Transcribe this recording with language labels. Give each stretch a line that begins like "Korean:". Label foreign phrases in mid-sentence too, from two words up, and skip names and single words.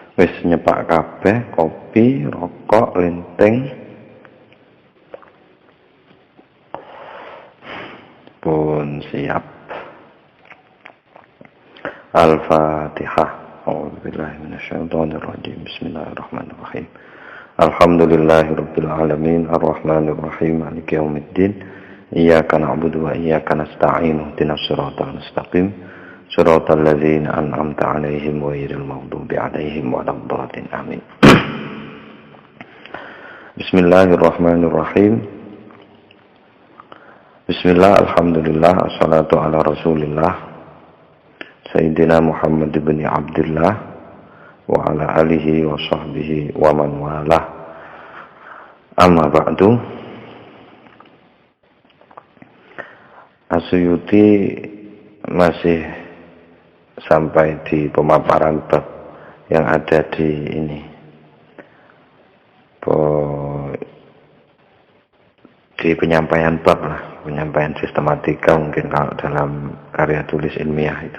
Javanese: Wis nyepak kabeh, kopi, rokok, linting. Pun siap. Al-Fatihah.
Arabic: أعوذ بالله من الشيطان الرجيم. بسم الله الرحمن الرحيم. الحمد لله رب العالمين، الرحمن الرحيم، مالك يوم الدين. إياك نعبد وإياك نستعين. اهدنا الصراط المستقيم. صراط الذين أنعمت عليهم غير المغضوب عليهم ولا الضالين. Amin. Bismillahirrahmanirrahim. بسم الله، الحمد لله، الصلاة على رسول الله سيدنا محمد بن عبد الله وعلى آله وصحبه ومن والاه. أما بعد.
Indonesian: As-Suyuti masih sampai di pemaparan bab yang ada di ini, di penyampaian bab lah, penyampaian sistematika mungkin kalau dalam karya tulis ilmiah itu.